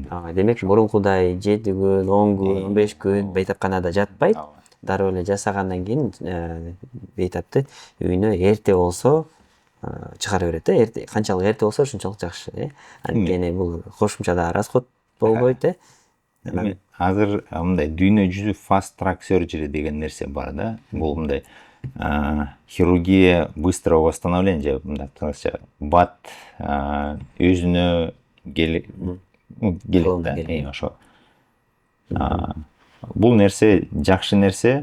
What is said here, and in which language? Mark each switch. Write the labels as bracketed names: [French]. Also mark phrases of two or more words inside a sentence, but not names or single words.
[Kyrgyz] Демек мурункудай 7 күн, 10 күн, 15 күн бейтапканада жатпайт. Дароо эле жасагандан кийин бейтапты үйүнө эрте болсо чыгара берет. Эрте канчалык эрте болсо ошончолук жакшы. Анткени бул кошумча да расход болбойт. Азыр мындай дүйнө жүзү [English] fast track surgery [Kyrgyz] деген нерсе бар да. Бул мындай [Russian] хирургия быстрого восстановления, [Kyrgyz] мындай кылыча бат өзүнө келет да. Ошо. Бул нерсе жакшы нерсе.